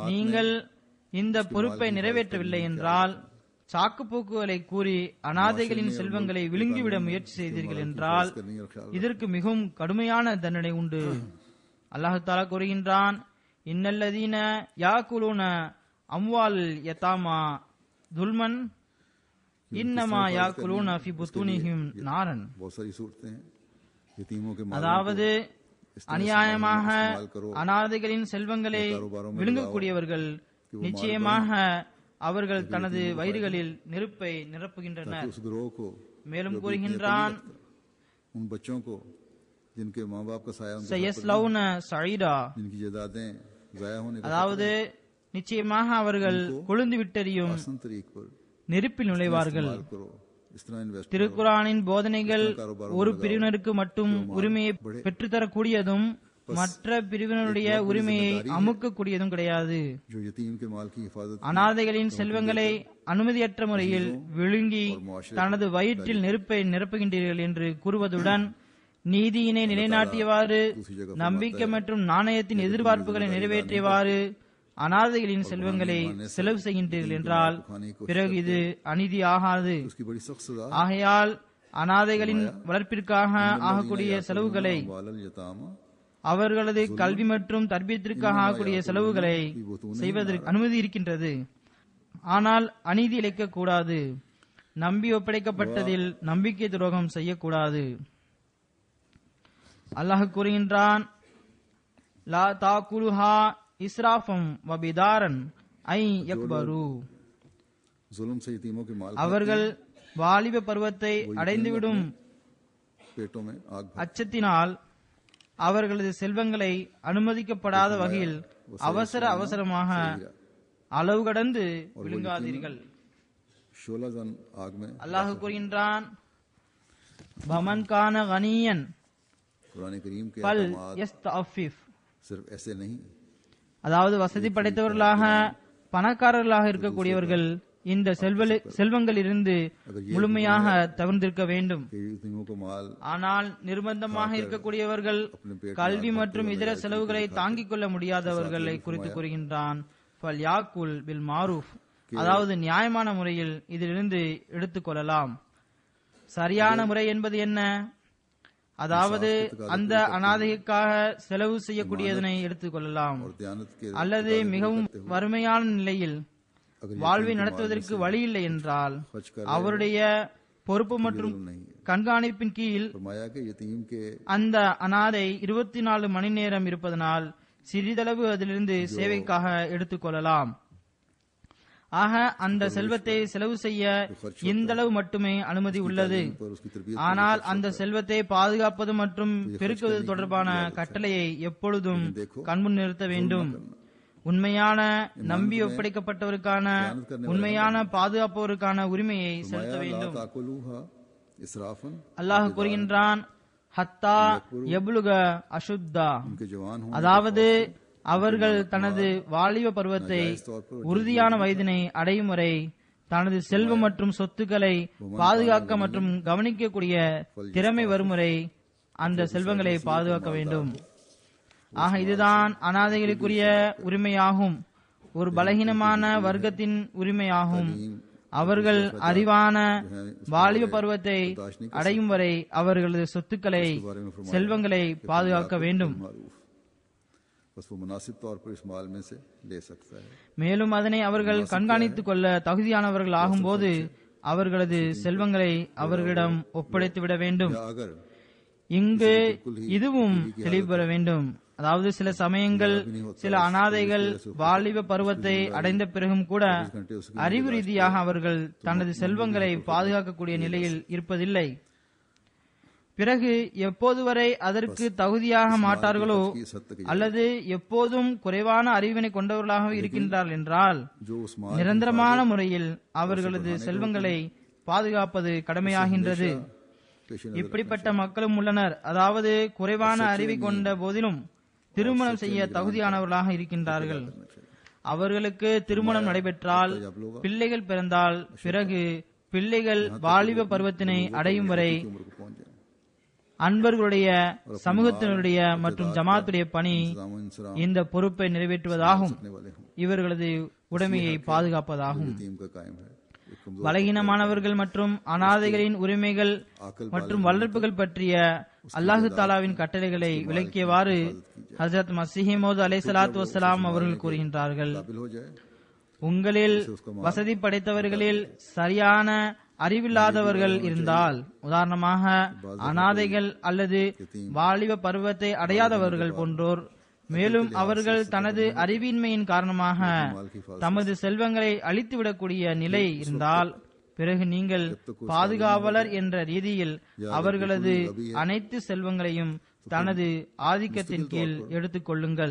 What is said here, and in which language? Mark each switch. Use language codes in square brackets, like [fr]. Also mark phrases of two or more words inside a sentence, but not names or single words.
[ta] நீங்கள் இந்த பொறுப்பை நிறைவேற்றவில்லை என்றால், சாக்குப்போக்குகளை கூறி அனாதைகளின் செல்வங்களை விழுங்கிவிட முயற்சி செய்தீர்கள் என்றால் இதற்கு மிகவும் கடுமையான தண்டனை உண்டு. அல்லாஹ் தாலா கூறுகின்றான், [ar] إن الذين يأكلون أموال اليتامى ظلما إنما يأكلون في بطونهم نارا. [ur] بہت ساری صورتیں ہیں۔ یتیموں کے مال [ta] அதாவது அநியாயமாக அனாதைகளின் செல்வங்களை விழுங்கக்கூடியவர்கள் நிச்சயமாக அவர்கள் தனது வயிறுகளில் நெருப்பை நிரப்புகின்றனர். [ur] اس گروہ کو [ta] மேலும் கூறுகின்றான், [ur] ان بچوں کو جن کے ماں باپ کا سایہ ان کے [ar] سيصلون سعيرا, [ur] جن کی جائیدادیں ضائع ہونے کا [ta] அதாவது நிச்சயமாக அவர்கள் கொழுந்து விட்டெறியும் [ur] آسان طریق پر [ta] நெருப்பில் நுழைவார்கள். [ur] استعمال کرو۔ اس طرح انویسٹ [ta] திருக்குரானின் போதனைகள் ஒரு பிரிவினருக்கு மட்டும் உரிமையை பெற்றுத்தரக்கூடியதும் மற்ற பிரிவினருடைய உரிமையை அமுக்கக்கூடியதும் கிடையாது. [ur] جو یتیم کے مال کی حفاظت [ta] அனாதைகளின் செல்வங்களை அனுமதியற்ற முறையில் விழுங்கி தனது வயிற்றில் நெருப்பை நிரப்புகின்றீர்கள் என்று கூறுவதுடன் நீதியினை நிலைநாட்டியவாறு நம்பிக்கை மற்றும் நாணயத்தின் எதிர்பார்ப்புகளை நிறைவேற்றியவாறு அனாதைகளின் செல்வங்களை செலவு செய்கின்றீர்கள் என்றால் பிறகு இது அநீதி ஆகாது. [ur] اس کی بڑی سخت سزا [ta] ஆகையால் அனாதைகளின் வளர்ப்பிற்காக ஆகக்கூடிய செலவுகளை, [ar] وال يتامى [ta] அவர்களது கல்வி மற்றும் தர்பியத்திற்காக ஆகக்கூடிய செலவுகளை செய்வதற்கு அனுமதி இருக்கின்றது. ஆனால் அநீதி இழைக்க கூடாது. நம்பி ஒப்படைக்கப்பட்டதில் நம்பிக்கை துரோகம் செய்யக்கூடாது. அல்லாஹ் கூறுகின்றான், [ar] لا تأكلوها إسرافا وبدارا أن يكبروا. [ur] ظلم سے یتیموں کے مال [ta] அவர்கள் வாலிப பருவத்தை அடைந்துவிடும் [ur] پیٹوں میں آگ بھر [ta] அச்சத்தினால் அவர்களது செல்வங்களை அனுமதிக்கப்படாத வகையில் அவசரமாக அளவு கடந்து விழுங்காதீர்கள். [ur] شعلہ زن آگ میں [ta] அல்லாஹ் கூறுகின்றான், [ar] فمن كان غنيا [ur] قرآن کریم کے [ar] பல் [ur] अहकामात [ar] யஸ்தஅஃபிஃப், [ur] صرف ایسے نہیں, [ta] அதாவது வசதி படைத்தவர்களாக பணக்காரர்களாக இருக்கக்கூடியவர்கள் இந்த செல்வங்களிலிருந்து முழுமையாக தவிர்த்திருக்க வேண்டும். [ur] کہ یتیموں کو مال [ta] ஆனால் நிர்பந்தமாக இருக்கக்கூடியவர்கள் கல்வி மற்றும் இதர செலவுகளை தாங்கிக் கொள்ள முடியாதவர்களை குறித்து கூறுகின்றான். [ar] فليأكل بالمعروف, [ta] அதாவது நியாயமான முறையில் இதிலிருந்து எடுத்துக் கொள்ளலாம். சரியான முறை என்பது என்ன? அதாவது அந்த அனாதைக்காக செலவு செய்யக்கூடியதனை எடுத்துக் கொள்ளலாம், [ur] اور دیانت کے [ta] அல்லது மிகவும் வறுமையான நிலையில் வாழ்வை நடத்துவதற்கு வழி இல்லை என்றால் அவருடைய பொறுப்பு மற்றும் கண்காணிப்பின் கீழ் [ur] فرمایا کہ یتیم کے [ta] அந்த அனாதை 24 மணி நேரம் இருப்பதனால் சிறிதளவு அதிலிருந்து சேவைக்காக எடுத்துக் கொள்ளலாம். ஆக அந்த செல்வத்தை செலவு செய்ய இந்தளவு மட்டுமே அனுமதி உள்ளது. [ur] پر اس کی تربیت [ta] ஆனால் அந்த செல்வத்தை பாதுகாப்பது மற்றும் பெருக்குவது தொடர்பான கட்டளையை எப்பொழுதும் கண்முன் நிறுத்த வேண்டும். உண்மையான நம்பி ஒப்படைக்கப்பட்டவருக்கான உண்மையான பாதுகாப்பவருக்கான உரிமையை செலுத்த வேண்டும். [ar] تأكلوها إسرافا, [ta] அல்லாஹ் கூறுகின்றான், [ar] حتى يبلغ أشده, [ur] ان کے جوان ہوں [ta] அதாவது அவர்கள் தனது வாலிப பருவத்தை உறுதியான வயதினை அடையும் வரை தனது செல்வம் மற்றும் சொத்துக்களை பாதுகாக்க மற்றும் கவனிக்கக்கூடிய திறமை வரும் வரை அந்த செல்வங்களை பாதுகாக்க வேண்டும். ஆக இதுதான் அனாதைகளுக்குரிய உரிமையாகும், ஒரு பலகீனமான வர்க்கத்தின் உரிமையாகும். அவர்கள் அறிவான வாலிப பருவத்தை அடையும் வரை அவர்களது சொத்துக்களை செல்வங்களை பாதுகாக்க வேண்டும். [ur] بس وہ مناسب طور پر اس مال میں سے لے سکتا ہے. [ta] மேலும் அதனை அவர்கள் கண்காணித்துக் கொள்ள தகுதியானவர்கள் ஆகும்போது அவர்களது செல்வங்களை அவர்களிடம் ஒப்படைத்து விட வேண்டும். [ur] یا اگر [ta] இங்கு இதுவும் தெளிவு பெற வேண்டும். அதாவது சில சமயங்கள் சில அனாதைகள் வாலிப பருவத்தை அடைந்த பிறகும் கூட அறிவு ரீதியாக அவர்கள் தனது செல்வங்களை பாதுகாக்கக்கூடிய நிலையில் இருப்பதில்லை. பிறகு எப்போது வரை அதற்கு தகுதியாக மாட்டார்களோ அல்லது எப்போதும் குறைவான அறிவினை கொண்டவர்களாக இருக்கின்றார்கள் என்றால் [ur] جو اس مال [ta] நிரந்தரமான முறையில் அவர்களது செல்வங்களை பாதுகாப்பது கடமையாகின்றது. இப்படிப்பட்ட மக்களும் உள்ளனர், அதாவது குறைவான அறிவை கொண்ட போதிலும் திருமணம் செய்ய தகுதியானவர்களாக இருக்கின்றார்கள். அவர்களுக்கு திருமணம் நடைபெற்றால் பிள்ளைகள் பிறந்தால் பிறகு பிள்ளைகள் வாலிப பருவத்தினை அடையும் வரை [ur] عمر کو پہنچ جائے, [ta] அன்பர்களுடைய சமூகத்தினருடைய மற்றும் ஜமாத்துடைய பணி இந்த பொறுப்பை நிறைவேற்றுவதாகும், [ur] والے ہوں, [ta] இவர்களது உடைமையை பாதுகாப்பதாகும். [ur] یتیم کا قائم ہے۔ ایک کمزور [ta] பலகீனமானவர்கள் மற்றும் அனாதைகளின் உரிமைகள் மற்றும் வளர்ப்புகள் பற்றிய அல்லாஹு தாலாவின் கட்டளைகளை விளக்கியவாறு ஹஜரத் மஸீஹ் மவ்ஊத் [ar] عليه الصلاة والسلام [ta] அவர்கள் கூறுகின்றார்கள், [ur] قابل ہو جائے [ta] உங்களில் வசதி படைத்தவர்களில் சரியான அறிவில்லாதவர்கள் இருந்தால், உதாரணமாக அனாதைகள் அல்லது வாலிப பருவத்தை அடையாதவர்கள் போன்றோர், மேலும் அவர்கள் தனது அறிவின்மையின் காரணமாக தமது செல்வங்களை அழித்துவிடக்கூடிய நிலை இருந்தால், பிறகு நீங்கள் பாதுகாவலர் என்ற ரீதியில் அவர்களது அனைத்து செல்வங்களையும் தனது ஆதிக்கத்தின் கீழ் எடுத்துக் கொள்ளுங்கள்.